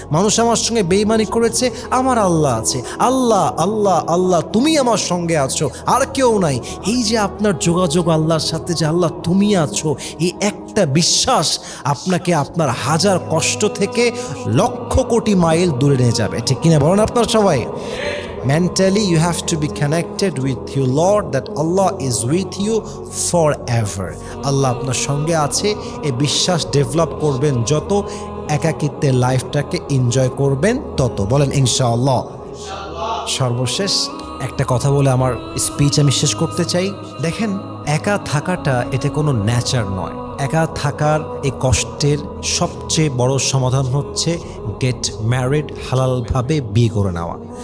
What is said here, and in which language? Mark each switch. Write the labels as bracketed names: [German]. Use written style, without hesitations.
[Bangla] মানুষ আমার সঙ্গে বেইমানি করেছে, আমার আল্লাহ আছে। আল্লাহ আল্লাহ আল্লাহ, তুমি আমার সঙ্গে আছো, আর কেউ নাই। এই যে আপনার যোগাযোগ আল্লাহর সাথে, যে আল্লাহ তুমি আছো, এই একটা বিশ্বাস আপনাকে আপনার হাজার কষ্ট থেকে লক্ষ কোটি মাইল দূরে নিয়ে যাবে। ঠিক কিনা বলেন আপনার সবাই? [English] Mentally you have to be connected with your Lord, that Allah is with you forever. [Bangla] আল্লাহ আপনার সঙ্গে আছে, এই বিশ্বাস ডেভেলপ করবেন যত, একাকিত্বের লাইফটাকে এনজয় করবেন তত। বলেন ইনশাআল্লাহ। সর্বশেষ একটা কথা বলে আমার স্পিচ আমি শেষ করতে চাই। দেখেন, একা থাকাটা এটা কোনো নেচার নয়। একা থাকার এই কষ্টের সবচেয়ে বড় সমাধান হচ্ছে [English] get married, [Bangla] হালালভাবে বিয়ে করে নেওয়া।